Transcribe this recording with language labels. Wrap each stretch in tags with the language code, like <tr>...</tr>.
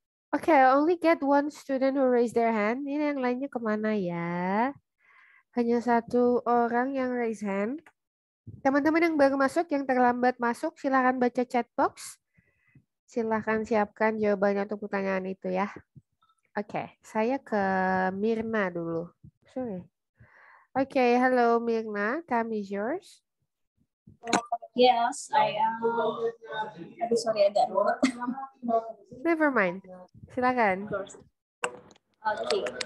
<en>Okay, I only get one student who raise their hand.</en> <id>Ini yang lainnya kemana ya? Hanya satu orang yang</id> <en>raise hand.</en> <id>Teman-teman yang baru masuk, yang terlambat masuk, silakan baca chat box. Silakan siapkan jawabannya untuk pertanyaan itu ya. Oke, saya ke Mirna dulu. Sorry.</id> <en>Oke, hello Mirna, time is yours. Yes, I am.</en> <id>Aduh, sorry agak ruwet.</id> <en>Never mind. Silakan. Okay.</en>